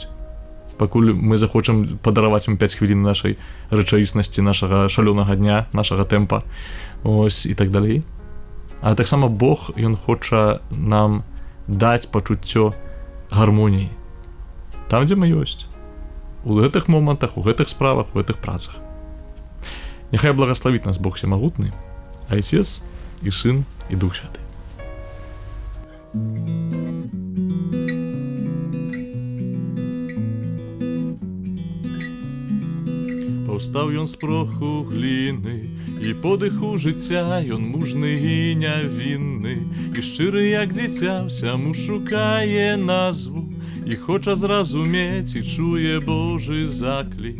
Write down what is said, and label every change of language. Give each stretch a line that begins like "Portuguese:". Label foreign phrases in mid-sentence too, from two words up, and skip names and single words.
Belarusian: Пакуль мы захочам падараваць ім 5 хвілін нашай рэчаіснасці, нашага шалёнага дня, нашага тэмпа, ось, і так далей. А таксама Бог, ён хоча нам даць пачуццё гармоніі. Там, дзе мы ёсць. У гэтых момантах, у гэтых справах, у гэтых працах.
Russian: Няхай благословит нас Бог Всемогутный, Отец и Сын и Дух Святый. Паўстаў ён з праху гліны, і подыху жыцця ён мужны і нявінны, і шчыры, як дзіця, ўсяму шукае назву, і хоча зразумець, і чуе Божы заклік.